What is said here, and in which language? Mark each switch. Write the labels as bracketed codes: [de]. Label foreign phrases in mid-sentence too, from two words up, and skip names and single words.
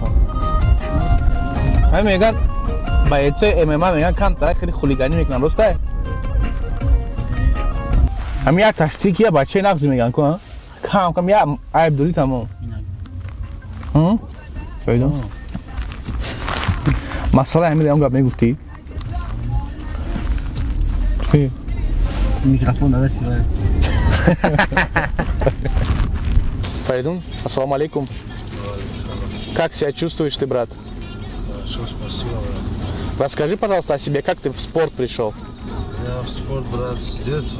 [tg] Ҳам меган боецои ММА меган камтарак хеле хулиганӣ мекунанд, ростай? ҳамин як таштики я бачаи нағзи меган ку кам я айбдорӣ тамом. Сайдо масъала ҳамин гап мегуфтӣ? [ru] Микрофон давай снимай. Пойдем. [ar] السلام عليكم. [ru] Как себя чувствуешь ты, брат? Хорошо, спасибо, брат. Расскажи, пожалуйста, о себе, как ты в спорт пришел? Я в спорт, брат, с детства.